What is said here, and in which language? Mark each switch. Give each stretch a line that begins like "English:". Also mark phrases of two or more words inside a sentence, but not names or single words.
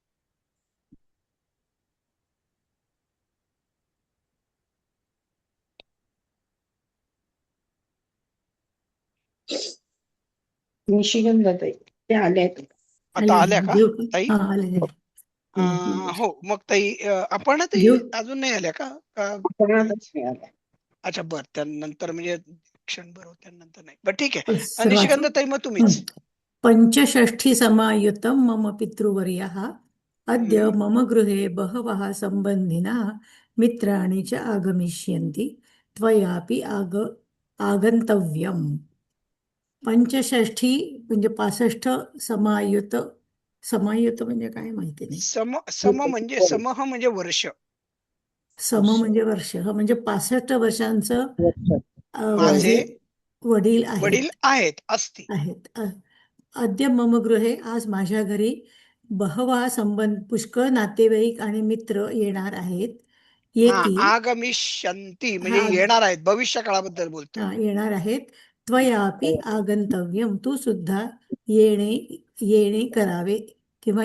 Marathi: निशिगंधाताई ते आले आहेत. आता आल्या का घेऊ का? ताई? हा आले हो, मग ताई आपण ताई घेऊ अजून नाही आल्या का? कोणालाच नाही आला. अच्छा, बर, त्यानंतर म्हणजे क्षणभर त्यानंतर नाही, बर ठीक आहे. सर वाचू निशिगंध ताई, मग तुम्हीच.
Sanskrit: पंचषष्ठी समायुतं मम पितृवर्यः अद्य हम्म. मम गृहे बहवः सम्बन्धिनः मित्राणि च आगमिष्यन्ति त्वयापि आगन्तव्यम्.
Marathi: पंचषष्ठी म्हणजे 65 समायुत. समायुत म्हणजे काय माहिती नाही. सम म्हणजे समह म्हणजे वर्ष. सम म्हणजे वर्ष, म्हणजे 65 वर्षांचं माझे माझे वडील वडील आहेत असती.
Sanskrit: अद्य मम गृहे,
Marathi: आज माझ्या घरी बहवा पुष्कळ नातेवाईक आणि मित्र येणार आहेत. हा, येतील. आगमिष्यन्ति म्हणजे हा येणार आहेत, भविष्य काळाबद्दल बोलतोय. येणार आहेत.
Sanskrit: त्वयापि आगंतव्यम,
Marathi: तू सुद्धा येणे करावे किंवा